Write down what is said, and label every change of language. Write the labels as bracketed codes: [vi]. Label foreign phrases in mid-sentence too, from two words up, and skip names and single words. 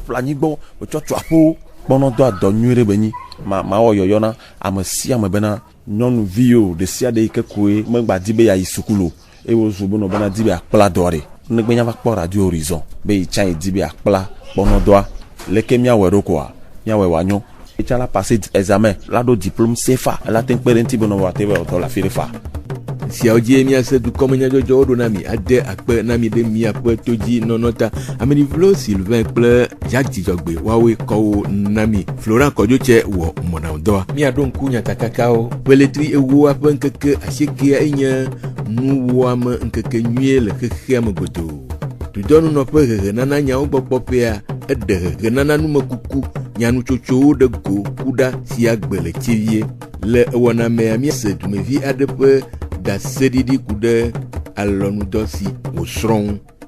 [ee] ƒle anyigbɔ be tsɔ tso aƒewo kpɔnɔdɔa dɔ nyui ɖe be nyi ma wɔ yɔyɔ na ame sia ame bena nyɔnuviwo ɖe sia ɖe yi ke koe megba di be yayi sukulu eye wozu be nɔ bena di be akpla dɔ ɖe negbe nya va kpɔ radio horizon be yi tsã yi di be akpla kpɔnɔdɔa leke miawɔe ɖo koa miawɔe wòanyo etsã la [fr] passé examen [ee] la ɖo diplôme CFA ela te kpe ɖe ŋuti be nɔ wɔ ate be wòtɔ le afi ɖe fa. Siawo dzie miase dukɔmenyadzɔdzɔwo ɖo na mi ade akpe na mi ɖe miaƒe to dzi nɔnɔ ta amenivlo Sylvain kple Jacques Dzidzɔgbe woawoe kɔwo na mi Florent Kɔdzotse wɔ mɔɖaŋudɔa miaɖo ŋku nyatakakawo peletri ewoa ƒe ŋkeke asiekea enye nuwɔame ŋkeke nyuie le xexea me godoo dudɔnunɔƒe hehenana nyawo gbɔgbɔ ƒea eɖe hehenana numekuku nyanutsotsowo ɖe go ku ɖa si agbe le tsivie le ewɔna mea miase dumevi aɖe ƒe daseɖiɖi ku ɖe alɔnudɔ si wòsrɔ̃.